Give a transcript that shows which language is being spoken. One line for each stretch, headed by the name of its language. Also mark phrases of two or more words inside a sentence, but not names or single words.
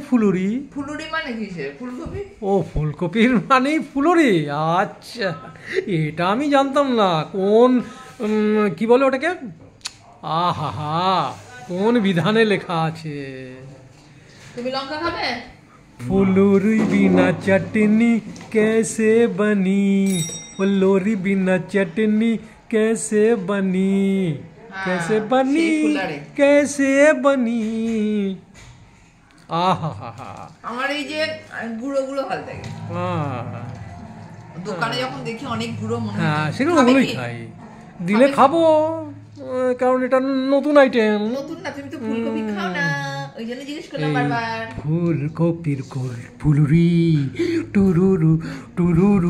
Bangla: ফুলুরি? ফুলুরি মানে কিসের? ফুলকপি। ও ফুলকপির মানেই ফুলুরি। আচ্ছা, এটা আমি জানতাম না। কোন কি বলে ওটাকে? আহা, কোন বিধানে লেখা আছে? তুমি লঙ্কা খাবে?
Hindi: फुलौरी बिना चटनी कैसे बनी, फुलौरी बिना चटनी कैसे बनी, कैसे बनी, कैसे बनी। आहा हा हा।
Bangla: আমার এই যে গুঁড়ো গুঁড়ো ভালো লাগে। দোকানে যখন দেখি অনেক গুঁড়ো মনে হয়, হ্যাঁ সেগুলো ওগুলোই খাই। দিলে খাবো, কারণ এটা নতুন আইটেম। নতুন না, তুমি তো ফুলকপি খাও না, ওই জন্য জিজ্ঞেস করলাম বারবার। ফুলকপির ফুলুরি টুরুরু টুরুরু।